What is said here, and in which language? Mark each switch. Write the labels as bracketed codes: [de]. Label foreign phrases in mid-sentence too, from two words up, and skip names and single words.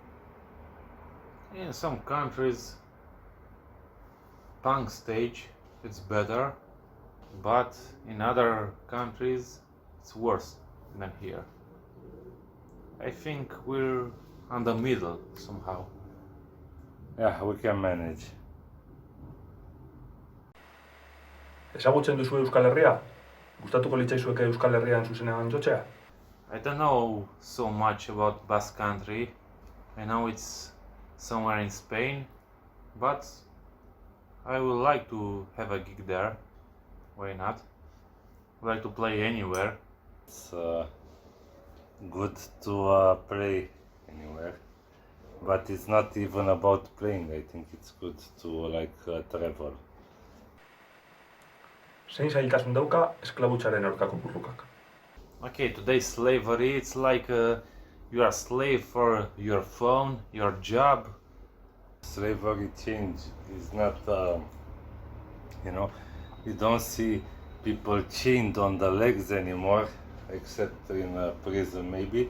[en] In some countries, punk stage it's better, but in other countries it's worse than here. I think we're on the middle somehow. Yeah, we can manage. [eu] Ezagutzen duzu Euskal Herria? Gustatuko litzaizueke Euskal Herrian zuzenean jotzea? [en] I don't know so much about Basque Country. I know it's somewhere in Spain, but I would like to have a gig there. Why not? I like to play anywhere. It's good to play anywhere, but it's not even about playing. I think it's good to travel. [eu] Zein zailtasun dauka esklabutzaren aurkako burrukak? [en] Okay, today's slavery, it's like you are a slave for your phone, your job. Slavery change is not, you don't see people chained on the legs anymore, except in a prison maybe.